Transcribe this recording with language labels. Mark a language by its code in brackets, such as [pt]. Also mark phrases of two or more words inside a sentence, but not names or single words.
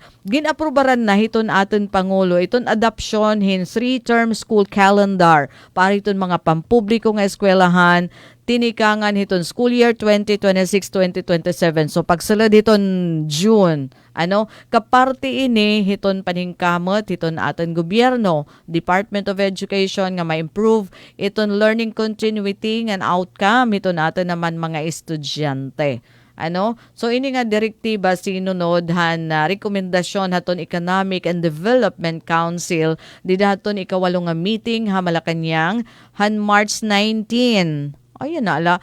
[war] Ginaprobaran na hiton aton Pangulo, iton adoption hin [en] 3-term school calendar, [war] para iton mga pampubliko nga eskwelahan, tinikangan hiton [en] school year [war] 2026-2027. So pagsulod hiton June, kaparte ini hiton paningkamot hiton aton gobyerno, Department of Education nga ma-improve iton [en] learning continuity and outcome [war] hiton aton naman mga estudyante. So ini nga direktiba sinunodhan na rekomendasyon haton Economic and Development Council di daton ikawalo nga meeting ha Malacañang han March 19. Ayan na ala.